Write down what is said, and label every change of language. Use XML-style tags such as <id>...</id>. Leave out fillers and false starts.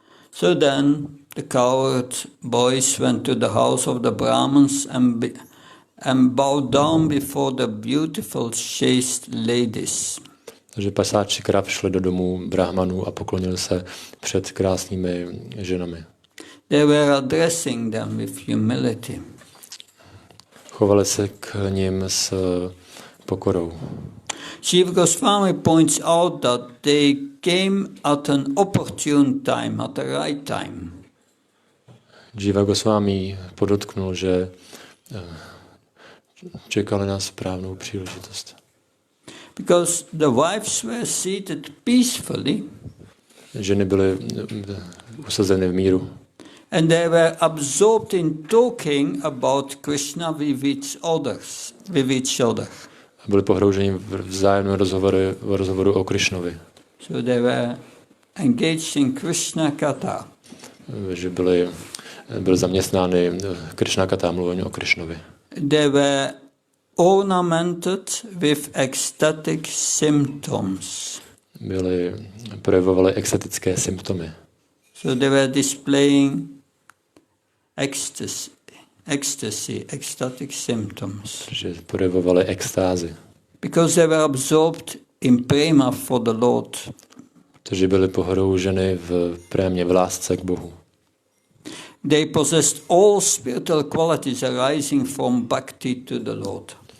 <en>So then the cowherd boys went to the house of the Brahmins and bowed down before the beautiful chaste ladies.</en> <cs>Takže pasáči krav šli do domů brahmanů a poklonili se před krásnými ženami.</cs> <en>They were addressing them with humility.</en> <cs>Chovali se k nim s pokorou.</cs> <en>Jiva Goswami points out that they came at an opportune time, at the right time.</en> <cs>Jiva Goswami podotknul, že čekali na správnou příležitost.</cs> <en>Because the wives were seated peacefully.</en> <cs>Ženy byly usazeny v míru.</cs> <en>And they were absorbed in talking about Krishna with each other.</en> <cs>Byli pohrouženi v vzájemném rozhovoru o Krishnovi.</cs> <en>So they were engaged in Krishna Katha.</en> <cs>Že byli zaměstnány Krishna Katha, mluvení o Krishnovi.</cs> <en>They were ornamented with ecstatic symptoms.</en> <cs>Projevovaly extatické symptomy.</cs> <en>So they were displaying ecstatic symptoms.</en> <cs>Že projevovaly extázy.</cs> <en>Because they were absorbed in prema for the Lord.</en> <cs>Protože byly pohrouženy v prémě, v lásce k Bohu.</cs> <en>They possessed all spiritual qualities arising from bhakti to the Lord.</en>